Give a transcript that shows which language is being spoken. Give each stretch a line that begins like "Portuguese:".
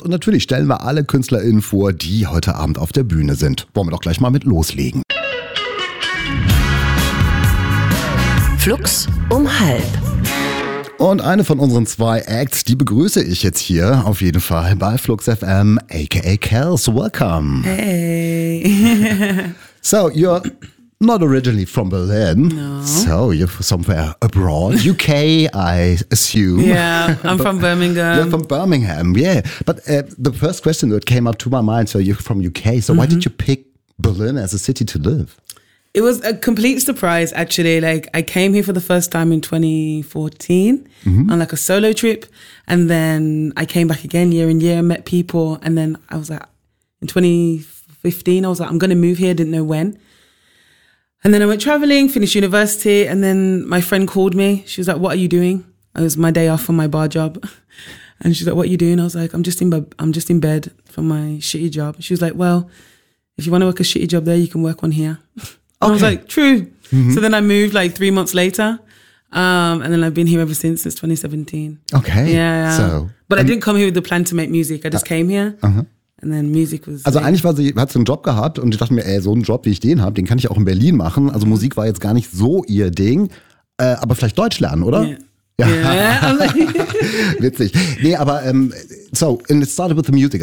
German: Und natürlich stellen wir alle KünstlerInnen vor, die heute Abend auf der Bühne sind. Wollen wir doch gleich mal mit loslegen. Flux um halb. Und eine von unseren zwei Acts, die begrüße ich jetzt hier auf jeden Fall bei Flux FM, aka Kels.
English: Welcome. Hey. So, you're not originally from Berlin. No. So, you're somewhere abroad. UK, I assume. Yeah, I'm from Birmingham. You're from Birmingham, yeah. But the first question that came up to my mind, so you're from UK, so mm-hmm. Why did you pick Berlin as a city to live? It was a complete surprise, actually. Like, I came here for the first time in 2014 mm-hmm. on like a solo trip. And then I came back again year in year, met people. And then I was like, in 2015, I was like, I'm going to move here. Didn't know when. And then I went traveling, finished university. And then my friend called me. She was like, what are you doing? It was my day off from my bar job. And she's like, what are you doing? I was like, I'm just in bed from my shitty job. She was like, well, if you want to work a shitty job there, you can work one here. Okay. I was like, true. Mm-hmm. So then I moved like 3 months later. And then I've been here ever since. It's 2017. Okay. Yeah. So, but I didn't come here with the plan to make music. I just came here. Uh-huh. And then music was...
German: Also eigentlich hat sie einen Job gehabt und ich dachte mir, ey, so einen Job, wie ich den habe, den kann ich auch in Berlin machen. Also Musik war jetzt gar nicht so ihr Ding. Aber vielleicht Deutsch lernen, oder?
English: Yeah.
German: Witzig. Nee, aber so,
English: and it started with the music.